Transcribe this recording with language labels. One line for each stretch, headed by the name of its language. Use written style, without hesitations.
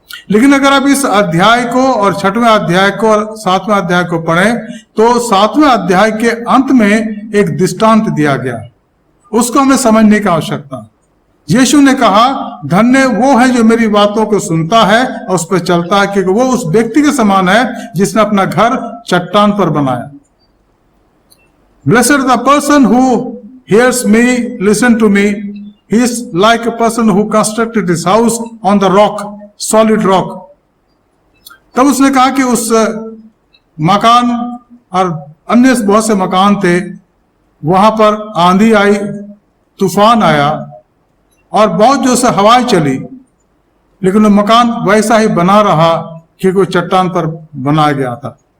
Hindi: लेकिन अगर आप इस अध्याय को और 6वें अध्याय को और 7वें अध्याय को पढ़ें तो 7वें अध्याय के अंत में एक दृष्टांत दिया गया, उसको हमें समझने की आवश्यकता है। यीशु ने कहा, धन्य वो है जो मेरी बातों को सुनता है और उस पर चलता है, क्योंकि वो उस व्यक्ति के समान है जिसने अपना घर चट्टान पर बनाया।
English: Blessed the person who hears me, listen to me. He is like a person who constructed his house on the rock, solid rock.
Hindi: तब उसने कहा कि उस मकान और अन्य बहुत से मकान थे, वहां पर आंधी आई, तूफान आया और बहुत जोर से हवाएं चली, लेकिन वो मकान वैसा ही बना रहा क्योंकि वो चट्टान पर बनाया गया था।